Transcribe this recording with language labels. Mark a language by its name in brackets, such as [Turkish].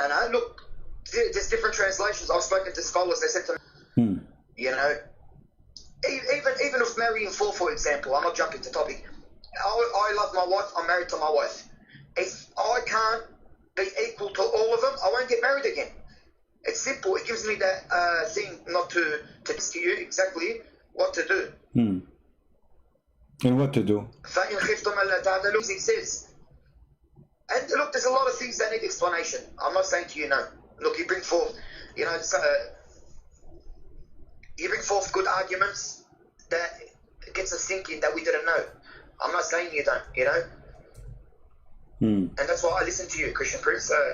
[English] Look, there's different translations. I've spoken to scholars. They said to me, you know, even if marrying for example, I'm not jumping to topic. I love my wife. I'm married to my wife. If I can't be equal to all of them, I won't get married again. It's simple. It gives me that thing not to tell you exactly what to do. And what to do? [Arabic] فَإِنْ خِفْتُمْ أَلَّا تَعْدِلُوا, [English] he says. And look, there's a lot of things that need explanation. I'm not saying to you no. Look, you bring forth, you bring forth good arguments that gets us thinking that we didn't know. I'm not saying you don't, And that's why I listen to you, Christian Prince.